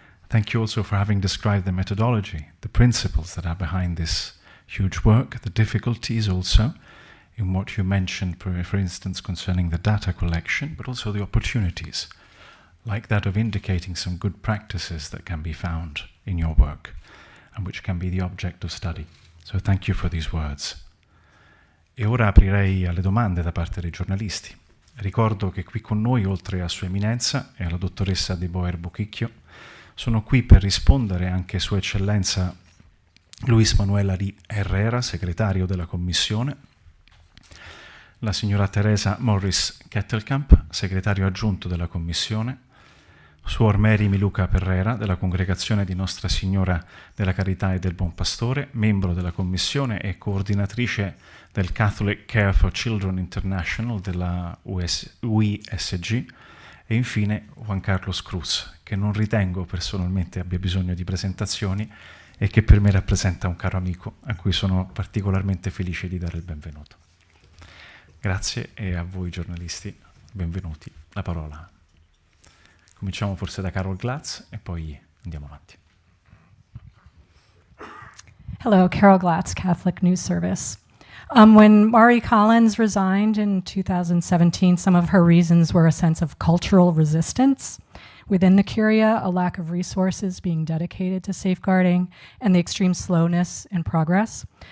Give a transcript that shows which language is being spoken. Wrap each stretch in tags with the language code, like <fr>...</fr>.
<en>Thank you also for having described the methodology, the principles that are behind this huge work, the difficulties also in what you mentioned, for instance, concerning the data collection, but also the opportunities, like that of indicating some good practices that can be found in your work and which can be the object of study. So thank you for these words.</en> <it>E ora aprirei alle domande da parte dei giornalisti. Ricordo che qui con noi, oltre a Sua Eminenza e alla dottoressa 𝗏𝗏𝗏𝗏, sono qui per rispondere anche Sua Eccellenza Luis Manuel Herrera, segretario della Commissione, la signora Teresa Morris Kettelkamp, segretario aggiunto della Commissione, Suor Mary Miluca Perrera, della Congregazione di Nostra Signora della Carità e del Buon Pastore, membro della Commissione e coordinatrice del Catholic Care for Children International della 𝗲𝗏𝗏𝗏𝗏, e infine Juan Carlos Cruz, che non ritengo personalmente abbia bisogno di presentazioni e che per me rappresenta un caro amico a cui sono particolarmente felice di dare il benvenuto. Grazie, e a voi giornalisti, benvenuti. La parola. Cominciamo forse da Carol Glatz e poi andiamo avanti.</it> <en>Hello, Carol Glatz, Catholic News Service. When Mari Collins resigned in 2017, some of her reasons were a sense of cultural resistance within the Curia, a lack of resources being dedicated to safeguarding, and the extreme slowness in progress.</en>